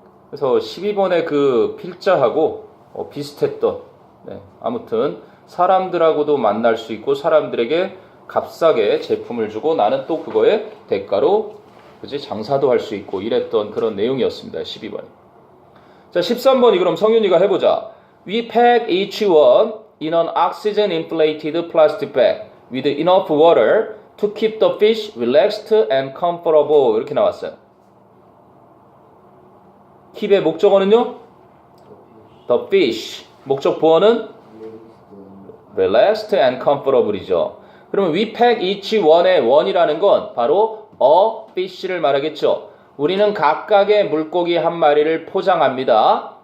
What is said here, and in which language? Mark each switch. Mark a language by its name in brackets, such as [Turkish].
[Korean] 그래서 12번의 그 필자하고 비슷했던 아무튼 사람들하고도 만날 수 있고 사람들에게 값싸게 제품을 주고 나는 또 그거에 대가로 장사도 할 수 있고 이랬던 그런 내용이었습니다. 12번. 자, 13번이 그럼 성윤이가 해보자. [English] We pack each one in an oxygen inflated plastic bag with enough water to keep the fish relaxed and comfortable. [Korean] 이렇게 나왔어요. keep의 목적어는요? The fish. 목적 보어는 [English] relaxed and comfortable [Korean] 이죠. 그러면 [English] we pack each one [Korean] 의 one이라는 건 바로 a fish를 말하겠죠. 우리는 각각의 물고기 한 마리를 포장합니다.